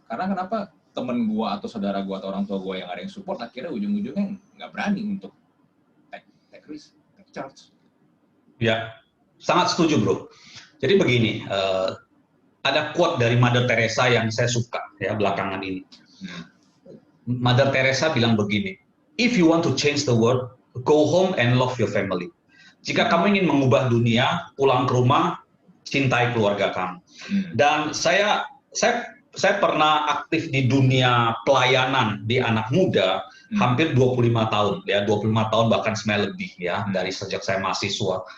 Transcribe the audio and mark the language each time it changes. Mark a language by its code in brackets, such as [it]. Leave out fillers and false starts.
[id] Karena kenapa? Temen gua atau saudara gua atau orang tua gua yang ada yang support, akhirnya ujung-ujungnya nggak berani untuk [en] take risk, take charge. [id] Ya, sangat setuju bro. Jadi begini, ada quote dari Mother Teresa yang saya suka ya belakangan ini. Mother Teresa bilang begini, [en] if you want to change the world, go home and love your family. [id] Jika kamu ingin mengubah dunia, pulang ke rumah, cintai keluarga kamu. Dan saya pernah aktif di dunia pelayanan di anak muda hampir 25 tahun ya, 25 tahun bahkan sebenarnya lebih ya, dari sejak saya mahasiswa.